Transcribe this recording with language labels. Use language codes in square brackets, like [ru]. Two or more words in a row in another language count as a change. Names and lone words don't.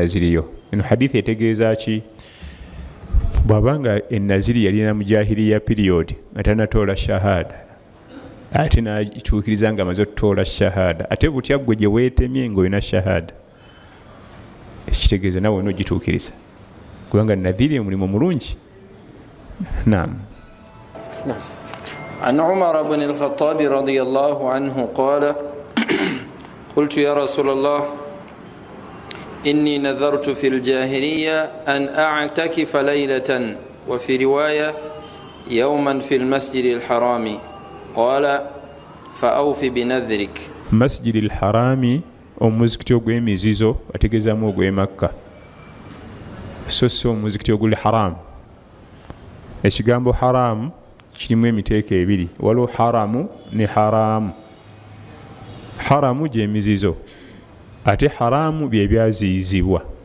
[lg] Eno hadithi etegeeza ki? bwabanga enaziri yalina mu jahiliya period atanatoola shahada ate nakyukiriza nga amaze otutoola shahada ate butya gwe gye weetemye ng'olina shahada ekitegeeza nawe onogituukiriza kubanga nadhiri omulimu mulungi. Naam. [ar] عن عمر بن الخطاب رضي الله عنه قال قلت يا رسول الله إني نذرت في الجاهلية أن أعتكف ليلة وفي رواية يوما في المسجد الحرام قال فأوف بنذرك. مسجد الحرام [lg] omuzikiti ogw'emizizo ategeezaamu ogw'e Makka so si omuzikiti oguli haramu. Ekigambo haramu kirimu emiteeka ebiri, waliwo haramu ne haraamu. Haramu gy'emizizo ate haraamu bye byaziyizibwa.